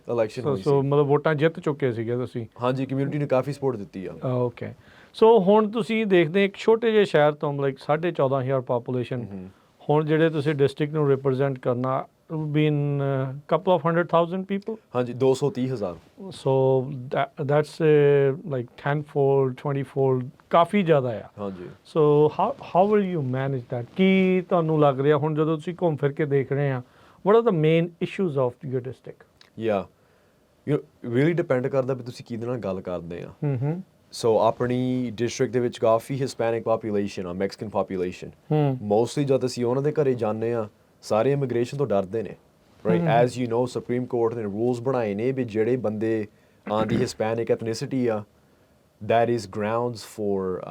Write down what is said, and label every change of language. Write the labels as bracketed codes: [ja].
[pa] election ਹੋਈ ਸੋ ਸੀ ਮਤਲਬ ਵੋਟਾਂ ਜਿੱਤ ਚੁੱਕੇ ਸੀਗੇ ਤੁਸੀਂ ਹਾਂਜੀ ਕਮਿਊਨਿਟੀ ਨੇ ਕਾਫੀ ਸਪੋਰਟ ਦਿੱਤੀ ਆ ਓਕੇ ਸੋ ਹੁਣ ਤੁਸੀਂ ਦੇਖਦੇ ਇੱਕ ਛੋਟੇ ਜਿਹੇ ਸ਼ਹਿਰ ਤੋਂ ਲਾਈਕ 14,500 ਪਾਪੂਲੇਸ਼ਨ ਹੁਣ ਜਿਹੜੇ ਤੁਸੀਂ ਡਿਸਟ੍ਰਿਕਟ ਨੂੰ ਰਿਪਰੈਜ਼ੈਂਟ ਕਰਨਾ [en] been couple of 100,000 people [pa] ਹਾਂਜੀ 230,000 [en] so that's like 10-fold 20-fold [pa] ਕਾਫੀ ਜ਼ਿਆਦਾ ਆ ਹਾਂਜੀ [en] so how will you manage that [pa] ਕੀ ਤੁਹਾਨੂੰ ਲੱਗ ਰਿਹਾ ਹੁਣ ਜਦੋਂ ਤੁਸੀਂ ਘੁੰਮ ਫਿਰ ਕੇ ਦੇਖ ਰਹੇ ਆ [en] what are the main issues of your district you really depend [pa] ਕਰਦਾ ਵੀ ਤੁਸੀਂ ਕਿਹਦੇ ਨਾਲ ਗੱਲ ਕਰਦੇ ਆ ਸੋ ਆਪਣੀ ਡਿਸਟ੍ਰਿਕਟ ਦੇ ਵਿੱਚ ਕਾਫੀ ਹਿਸਪੈਨਿਕ ਪਾਪੂਲੇਸ਼ਨ ਆ ਮੈਕਸੀਕਨ ਪਾਪੂਲੇਸ਼ਨ ਮੋਸਟਲੀ ਜਦ ਅਸੀਂ ਉਹਨਾਂ ਦੇ ਘਰੇ ਜਾਂਦੇ ਆ ਸਾਰੇ ਇਮੀਗ੍ਰੇਸ਼ਨ ਤੋਂ ਡਰਦੇ ਨੇ [en] right as you know [pa] supreme court ਨੇ ਰੂਲਸ ਬਣਾਏ ਨੇ ਵੀ ਜਿਹੜੇ ਬੰਦੇ ਆਂਦੀ ਹਿਸਪੈਨਿਕ ਐਥਨਿਸਿਟੀ ਆ [en] that is grounds for